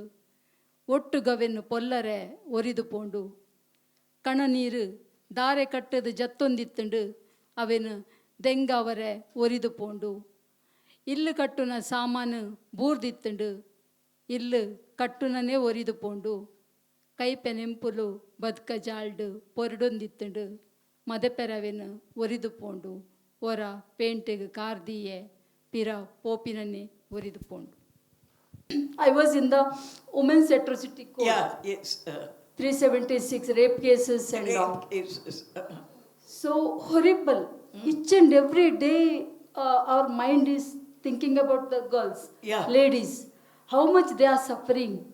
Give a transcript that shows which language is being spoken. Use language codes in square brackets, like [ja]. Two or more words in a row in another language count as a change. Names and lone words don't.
[tcy] ಒಟ್ಟು ಗವೆನ್ನು ಪೊಲ್ಲರೆ ಒರಿದು ಪೋಂಡು ಕಣ ನೀರು ದಾರೆ ಕಟ್ಟದು ಜತ್ತೊಂದಿತ್ತುಂಡು ಅವೆನು ದೆಂಗ ಅವರೆ ಒರಿದು ಪೋಂಡು ಇಲ್ಲು ಕಟ್ಟುನ ಸಾಮಾನು ಬೂರ್ದಿತ್ತುಂಡು ಇಲ್ಲು ಕಟ್ಟುನನೇ ಒರಿದು ಪೋಂಡು ಕೈಪೆನೆಂಪುಲು ಬದುಕ ಜಾಲ್ಡು ಪೊರಡೊಂದಿತ್ತುಂಡು ಮದಪೆರವೆನು ಒರಿದು ಪೋಂಡು ಒರ ಪೇಂಟೆಗೆ ಕಾರ್ದಿಯೆ ಪಿರ ಪೋಪಿನನ್ನೇ ಒರಿದು ಪೋಂಡು. [en] I was in the Women's Atrocity Court. Yeah, yes. 376 rape cases and all. Rape cases. So horrible. Each and every day our mind is thinking about the girls, ladies, how much they are suffering.